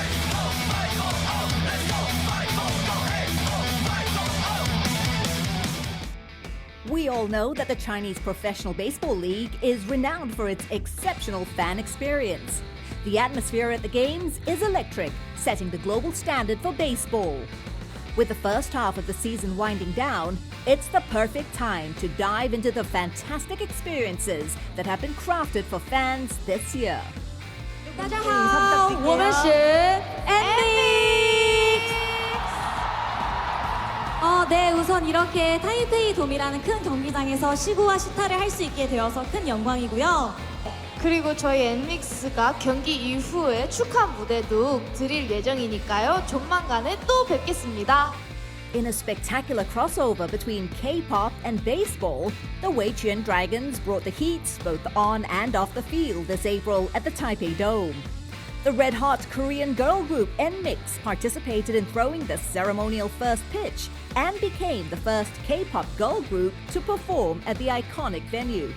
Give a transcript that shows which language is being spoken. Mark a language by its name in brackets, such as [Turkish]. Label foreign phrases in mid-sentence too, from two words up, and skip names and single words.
[English] We all know that the Chinese Professional Baseball League is renowned for its exceptional fan experience. The atmosphere at the games is electric, setting the global standard for baseball. With the first half of the season winding down, it's the perfect time to dive into the fantastic experiences that have been crafted for fans this year. [Chinese] 大家好，我们是 [Korean] 네, 우선 이렇게 타이페이 돔이라는 큰 경기장에서 시구와 시타를 할 수 있게 되어서 큰 영광이고요. 그리고 저희 엔믹스가 경기 이후에 축하 무대도 드릴 예정이니까요. 조만간에 또 뵙겠습니다. [English] In a spectacular crossover between K-pop and baseball, the Weichuan Dragons brought the heat both on and off the field this April at the Taipei Dome. The red-hot Korean girl group NMIX participated in throwing the ceremonial first pitch and became the first K-pop girl group to perform at the iconic venue.